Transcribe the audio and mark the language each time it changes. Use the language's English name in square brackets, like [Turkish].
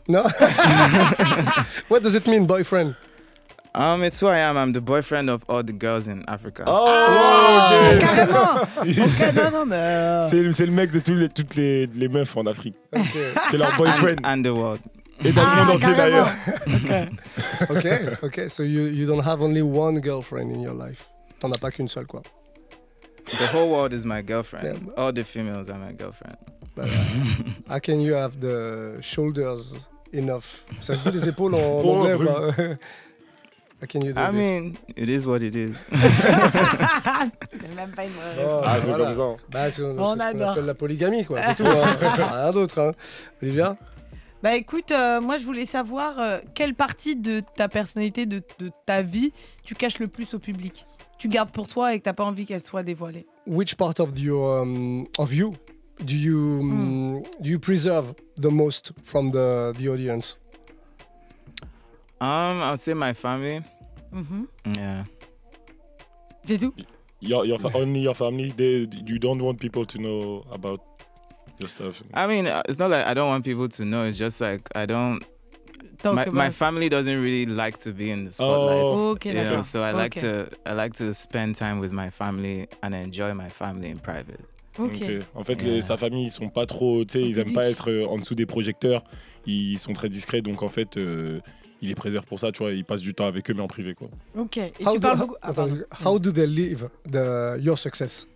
[English] No? What does it mean, boyfriend? It's who I am. I'm the boyfriend of all the girls in Africa. [French] Carrément. Ok, non, mais... C'est le mec de toutes les meufs en Afrique. [English] Okay. [French] C'est leur boyfriend. [English] And the world. [French] Et dans le monde entier d'ailleurs. [English] Okay. So you don't have only one girlfriend in your life. [French] T'en as pas qu'une seule, quoi. [English] The whole world is my girlfriend. Yeah. All the females are my girlfriend. But, how can you have the shoulders enough? [French] Ça se dit les épaules en anglais ou pas? [English] How can you do I this? mean, it is what it is. [French] Même pas une... C'est voilà. comme ça. Bah, c'est ce qu'on adore. appelle la polygamie, quoi. C'est tout, hein. Rien d'autre, hein. Olivia? Bah écoute, moi je voulais savoir quelle partie de ta personnalité, de ta vie, tu caches le plus au public. Tu gardes pour toi et que t'as pas envie qu'elle soit dévoilée. [English] Which part of you do you preserve the most from the audience? I would say my family. Yeah. [French] C'est tout? [English] Only your family. You don't want people to know about your stuff. I mean, it's not like I don't want people to know. It's just like I don't. My family doesn't really like to be in the spotlight. Oh, okay, you know, [French] d'accord. [English] so I like to spend time with my family and enjoy my family in private. [French] Ok. En fait, sa famille, ils sont pas trop, tu sais, ils aiment pas être en dessous des projecteurs. Ils sont très discrets, donc en fait, ils les préservent pour ça, tu vois. Ils passent du temps avec eux, mais en privé, quoi. Ok. Et tu parles beaucoup. [English] How do they live your success?